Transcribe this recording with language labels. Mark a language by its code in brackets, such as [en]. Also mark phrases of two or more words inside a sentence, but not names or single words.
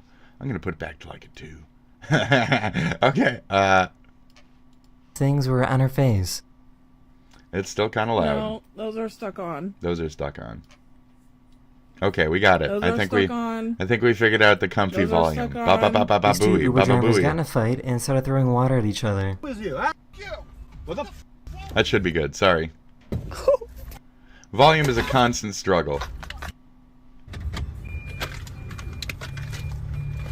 [en] I'm gonna put it back to like a 2. Okay, Things were on her face. it's still kind of loud. No, those are stuck on. Those are stuck on. Okay, we got it. Those I are think stuck on. I think we figured out the comfy Those are volume. stuck Ba ba ba ba ba These two booey, Uber ba ba drivers got in booey. a fight and started throwing water at each other. That should be good. Sorry. Volume is a constant struggle.